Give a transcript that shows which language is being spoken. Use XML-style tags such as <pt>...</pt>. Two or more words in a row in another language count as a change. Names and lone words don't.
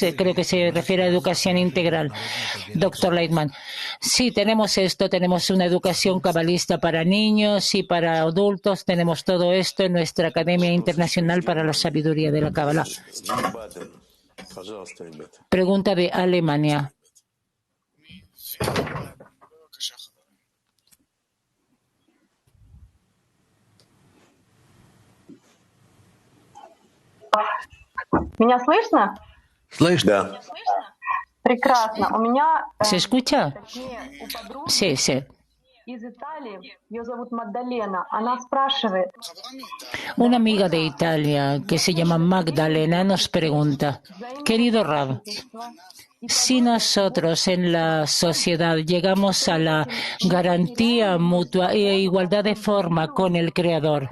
<es>Creo que se refiere a educación integral. Doctor Leitman, sí, tenemos esto, tenemos una educación cabalista para niños y para adultos, tenemos todo esto en nuestra Academia Internacional para la Sabiduría de la Cábala. Pregunta de Alemania.</es> <ru>¿Меня слышно? Да. Прекрасно. У меня</ru> <es>¿Se escucha?</es> <ru>у подруги</ru> <es>Sí, sí.</es> <ru>из Италии, ее зовут Магдалена, она спрашивает,</ru> <es>Una amiga de Italia que se llama Magdalena nos pregunta, querido Rab, si nosotros en la sociedad llegamos a la garantía mutua e igualdad de forma con el Creador,</es>